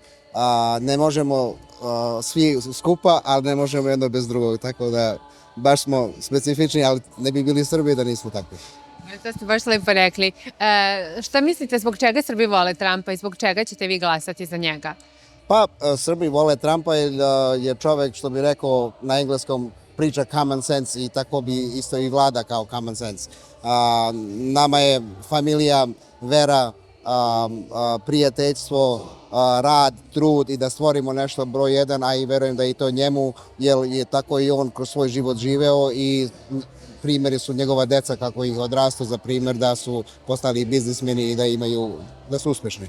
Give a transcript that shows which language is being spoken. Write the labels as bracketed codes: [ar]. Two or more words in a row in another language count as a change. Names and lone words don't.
[sr] Ne možemo svi skupa, ali ne možemo jedno bez drugog, tako da baš smo specifični, ali ne bi bili Srbi da nismo takvi. To ste baš lepo rekli. Šta mislite, zbog čega Srbi vole Trumpa i zbog čega ćete vi glasati za njega? Pa, Srbi vole Trumpa jer je čovek, što bi rekao na engleskom, priča [en] common sense [sr] i tako bi isto i vlada kao [en] common sense. [sr] Nama je familija, vera, prijateljstvo, rad, trud i da stvorimo nešto broj jedan, a i verujem da i to njemu, jer je tako i on kroz svoj život živeo i primjeri su njegova deca kako ih odrastu za primjer da su postali biznismeni i da su uspešni.